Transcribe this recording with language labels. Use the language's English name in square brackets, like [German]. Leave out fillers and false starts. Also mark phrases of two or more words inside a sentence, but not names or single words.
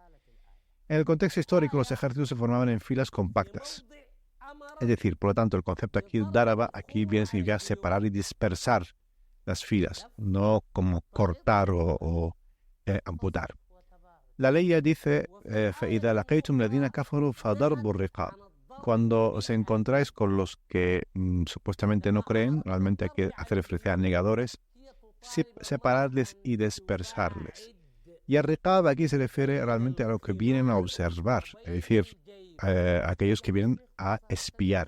[Spanish] En el contexto histórico, los ejércitos se formaban en filas compactas. Es decir, por lo tanto, el concepto aquí daraba aquí viene a significar separar y dispersar las filas, no como cortar o amputar. La ley ya dice, [Arabic] فَإِذَا لَقَيْتُمْ الَّذِينَ كَفَرُوا فَضَرْبُوا الرِّقَابِ. [Spanish] Cuando os encontráis con los que supuestamente no creen, realmente hay que hacer referencia a negadores, separarles y dispersarles. Y el riqab aquí se refiere realmente a lo que vienen a observar, es decir, aquellos que vienen a espiar.